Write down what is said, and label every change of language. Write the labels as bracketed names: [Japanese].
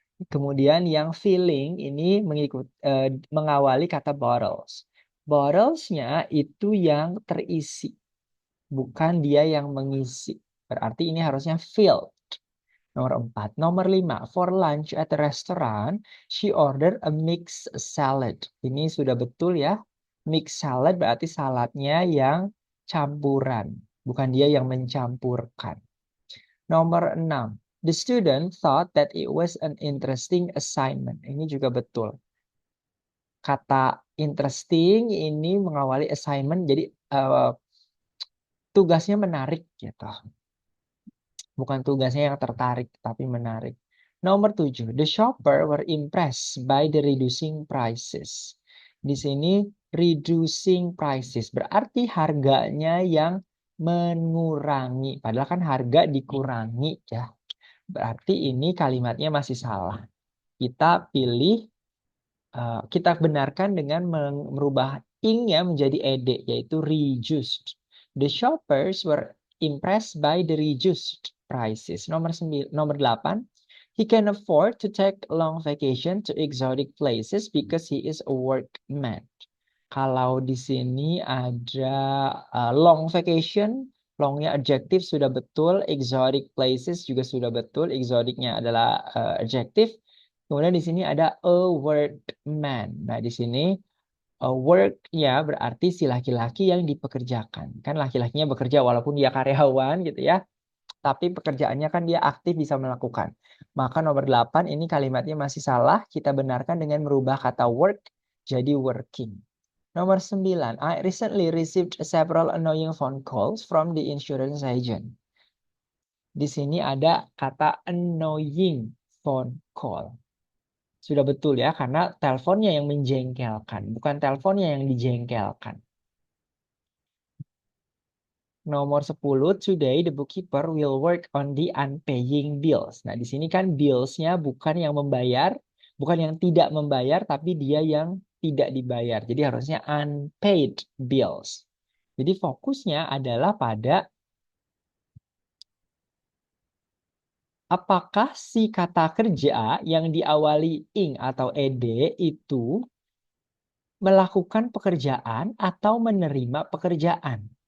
[Indonesian] Kemudian yang filling ini mengawali kata bottles. Bottlesnya itu yang terisi, bukan dia yang mengisi. Berarti ini harusnya filled. Nomor 4. Nomor 5. [English] For lunch at the restaurant, she ordered a mixed salad. [Indonesian] Ini sudah betul ya. Mixed salad berarti saladnya yang campuran. Bukan dia yang mencampurkan. Nomor 6. [English] The student thought that it was an interesting assignment. [Indonesian] Ini juga betul. Kata interesting ini mengawali assignment. Jadi tugasnya menarik gitu. Bukan tugasnya yang tertarik, tapi menarik. Nomor 7. [English] The shopper were impressed by the reducing prices. [Indonesian] Di sini reducing prices berarti harganya yang mengurangi. Padahal kan harga dikurangi ya. Berarti ini kalimatnya masih salah. Kita pilih, kita benarkan dengan merubah ing-nya menjadi ed, yaitu reduced. [English] The shoppers were impressed by the reduced prices. [Indonesian] Nomor 8. [English] He can afford to take long vacation to exotic places because he is a workman. [Indonesian] Kalau di sini ada long vacation, longnya adjektif sudah betul, exotic places juga sudah betul, exoticnya adalah adjektif. Kemudian di sini ada a workman. Nah, di sini work ya berarti si laki-laki yang dipekerjakan. Kan laki-lakinya bekerja walaupun dia karyawan gitu ya. Tapi pekerjaannya kan dia aktif bisa melakukan. Maka nomor 8 ini kalimatnya masih salah. Kita benarkan dengan merubah kata work jadi working. Nomor 9. [English] I recently received several annoying phone calls from the insurance agent. [Indonesian] Di sini ada kata annoying phone call. Sudah betul ya, karena teleponnya yang menjengkelkan, bukan teleponnya yang dijengkelkan. Nomor 10, [English] today the bookkeeper will work on the unpaying bills. [Indonesian] Nah, di sini kan bills-nya bukan yang membayar, bukan yang tidak membayar, tapi dia yang tidak dibayar. Jadi harusnya unpaid bills. Jadi fokusnya adalah pada apakah si kata kerja yang diawali ing atau ed itu melakukan pekerjaan atau menerima pekerjaan.